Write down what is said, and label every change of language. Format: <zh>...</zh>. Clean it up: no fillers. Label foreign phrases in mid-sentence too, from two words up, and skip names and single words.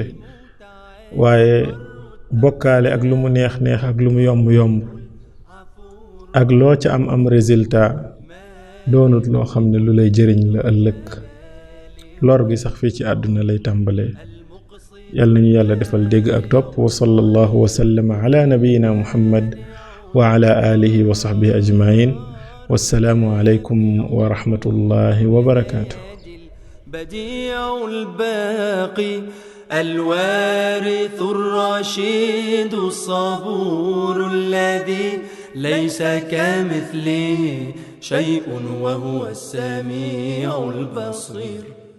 <wo>waaye bokkaale ak lu mu neex neex ak lu mu yomb yomb ak loo ca am résultat doonut loo xam ne lu lay jëriñ la ëllëg lor gi sax fii ci àdduna lay tàmbalee yàlla nañu yàlla defal dégg ak topp</wo> <ar>وصلى الله وسلم على نبينا محمد وعلى آله وصحبه أجمعين والسلام عليكم ورحمة الله وبركاته بديع الباقي الوارث الرشيد الصبور الذي ليس كمثله شيء وهو السميع البصير</ar>